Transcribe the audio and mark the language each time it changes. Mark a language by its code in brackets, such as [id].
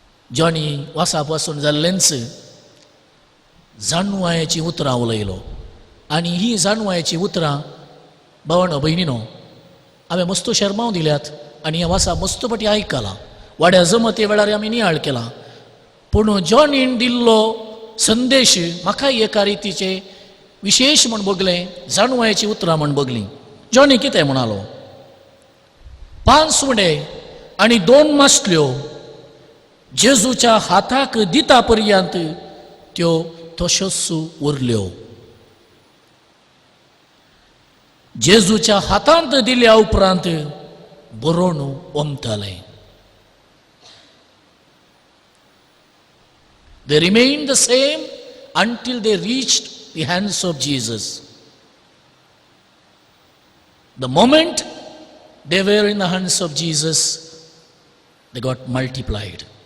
[kok] जॉनी वाचप वाचून जाल्लेंच जाणवायाची उतरां उलयलो आनी ही जाणवायाची उतरां भावांनो भयणीनो हांवें मस्त शर्माव दिल्यात आनी हें वाचप मस्त पटी आयकलां. वाड्या जमते वेळार आमी नियाळ केला. पूण जॉनीन दिल्लो संदेश म्हाकाय एका रितीचे विशेष म्हण बगलें, जाणवायाची उतरां म्हण बगलीं. जॉनी कितें म्हणालो, 5 सुंडे आनी 2 मासल्यो जेजूच्या हाताक दिता पर्यंत त्यो तश्योच उरल्यो. जेजूच्या हातांत दिल्या उपरांत बरोवन ओमतालें. [en] They remained the same until they reached the hands of Jesus. The moment they were in the hands of Jesus, they got multiplied.